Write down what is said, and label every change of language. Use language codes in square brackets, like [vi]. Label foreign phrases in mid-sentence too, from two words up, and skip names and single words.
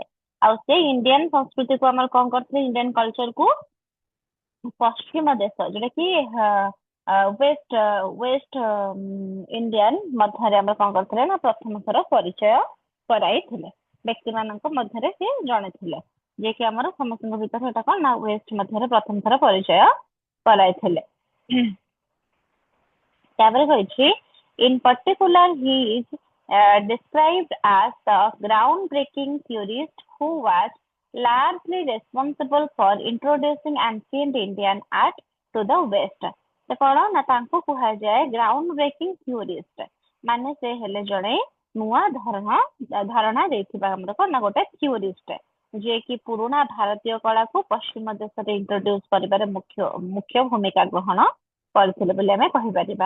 [or] ଆଉ ସେ ଇଣ୍ଡିଆନ ସଂସ୍କୃତିକୁ ଆମର କଣ କରିଥିଲେ, ଇଣ୍ଡିଆନ କଲଚରକୁ ପଶ୍ଚିମ ଦେଶ ଯୋଉଟା କି [en] West West Indian [or] ମଧ୍ୟରେ ଆମର କଣ କରିଥିଲେ ନା ପ୍ରଥମ ଥର ପରିଚୟ କରାଇଥିଲେ। ବ୍ୟକ୍ତି ମାନଙ୍କ ମଧ୍ୟରେ ସେ ଜଣେ ଥିଲେ, ଯିଏକି ଆମର ସମସ୍ତଙ୍କ ଭିତରେ ଏଟା କଣ ନା ୱେଷ୍ଟ ମଧ୍ୟରେ ପ୍ରଥମ ଥର ପରିଚୟ କରାଇଥିଲେ। ତାପରେ କହିଛି [en] in particular he is described as the groundbreaking theorist who was largely responsible for introducing ancient Indian art to the West। [or] ତ କଣ ନା ତାଙ୍କୁ କୁହାଯାଏ [en] ground breaking theorist, [or] ମାନେ ସେ ହେଲେ ଜଣେ ନୂଆ ଧାରଣା ଦେଇଥିବା ଆମର କଣ ନା ଗୋଟେ ଥିଓରିଷ୍ଟ, ଯିଏକି ପୁରୁଣା ଭାରତୀୟ କଳାକୁ ପଶ୍ଚିମ ଦେଶରେ ଇଣ୍ଟ୍ରୋଡ୍ୟୁସ କରିବାରେ ମୁଖ୍ୟ ଭୂମିକା ଗ୍ରହଣ କରିଥିଲେ ବୋଲି ଆମେ କହିପାରିବା।